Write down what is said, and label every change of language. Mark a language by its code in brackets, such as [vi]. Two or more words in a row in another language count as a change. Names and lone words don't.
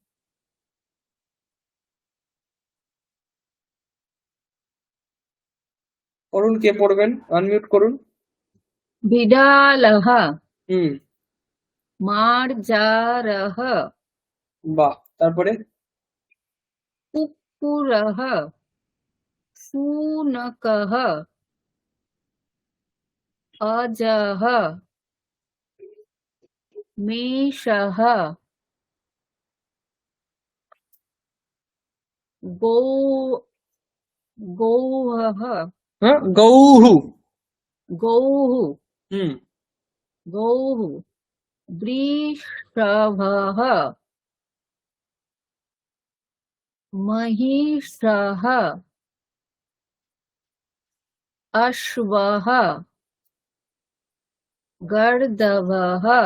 [bn] পড়ুন, কে পড়বেন আনমিউট করুন। [sa] বিড়ালः [bn] হুম, [sa] মার্জারः [bn] বাহ। তারপরে [sa] কুক্কুরः শুনকः अजः मेषः गौ गौः [bn] হ্যাঁ, গৌহু। [sa] गौः [bn] হুম, [sa] गौः वृषभः महिषः अश्वः गर्दभः